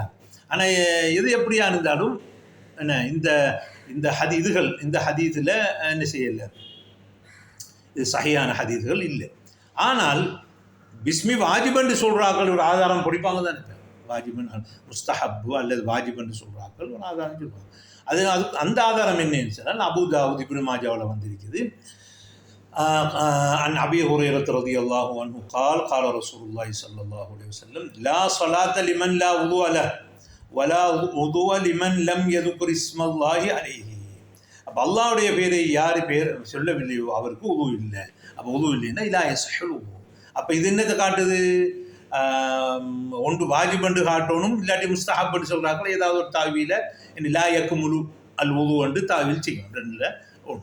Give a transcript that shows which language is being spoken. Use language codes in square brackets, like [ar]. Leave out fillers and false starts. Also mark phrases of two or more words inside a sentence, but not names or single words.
[ta] ஆனால் எது எப்படியா இருந்தாலும் என்ன இந்த ஹதீஸில் என்ன செய்யலை, இது சஹியான ஹதீஸ்கள் இல்லை. ஆனால் பிஸ்மி வாஜிபன்று சொல்கிறார்கள் ஒரு ஆதாரம் பிடிப்பாங்க தான் இருப்பேன், வாஜிபன் முஸ்தஹப்பு அல்லது வாஜிபன்று சொல்கிறார்கள் ஒரு ஆதாரம் சொல்லுவாங்க. அது அந்த ஆதாரம் என்னன்னு சொன்னால் அபூ தாவூத் இப்னு மாஜாவில் வந்திருக்குது. [ar] عن أبي هريرة رضي الله عنه قال قال رسول الله صلى الله عليه وسلم لا صلاة لمن لا وضوء له ولا وضوء لمن لم يذكر اسم الله عليه. [ta] அப்போ அல்லாஹ்வுடைய பேரை யார் பேர் சொல்லவில்லையோ அவருக்கு உது இல்லை. அப்போ உது இல்லைன்னா இல்லா [ar] يصح الوضوء. [ta] அப்போ இது என்னத்தை காட்டுது, ஒன்று வாஜிபண்டு காட்டணும், இல்லாட்டி முஸ்தஹப்பண்டு சொல்கிறாங்களோ ஏதாவது ஒரு தாவியில் [ar] لا يكمل الوضوء [ta] என்று தாவில் செய்யணும், 2ல் 1.